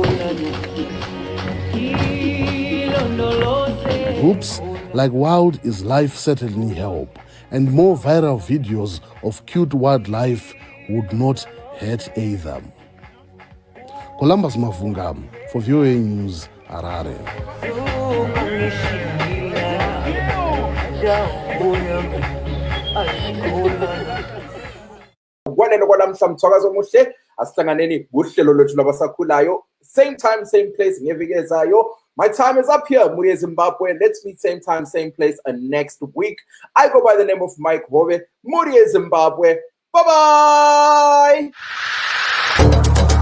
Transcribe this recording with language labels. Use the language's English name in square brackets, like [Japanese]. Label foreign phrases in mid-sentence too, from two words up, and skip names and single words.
[English] Groups like Wild is Life certainly help, and more viral videos of cute wildlife would not hurt either. Columbus Mavunga for VaJoe News, Harare. [North Ndebele] Kwanele kwanamhla mthwakazi omuhle asihlanganeni kuhlelo lwethu labasakhulayo, [English] same time same place [North Ndebele] ngeviki ezayo. [English] My time is up here, Muri Zimbabwe. Let's meet same time same place next week. I go by the name of Mike Hove, Muri Zimbabwe. Bye bye.